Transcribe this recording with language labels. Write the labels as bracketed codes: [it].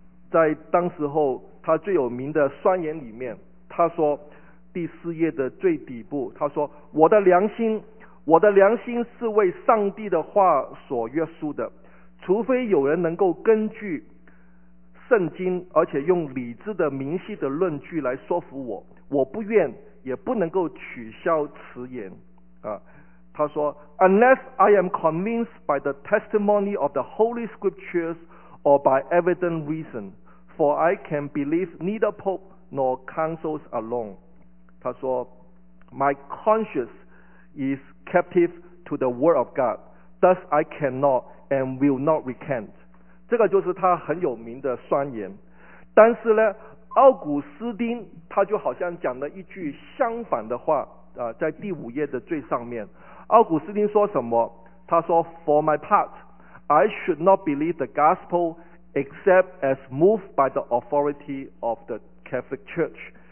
[zh] 在当时候他最有名的宣言里面，他说第四页的最底部，他说我的良心，我的良心是为上帝的话所约束的，除非有人能够根据圣经而且用理智的明晰的论据来说服我，我不愿也不能够取消此言啊。他说 [en] Unless I am convinced by the testimony of the Holy Scriptures or by evident reason, for I can believe neither Pope nor councils alone. [zh] 他说 [en] My conscience is captive to the word of God, thus I cannot and will not recant. [zh] 这个就是他很有名的宣言。但是呢，奥古斯丁他就好像讲了一句相反的话，在第五页的最上面，奥古斯丁说什么？他说 [en] For my part, I should not believe the gospel except as moved by the authority of the Catholic Church.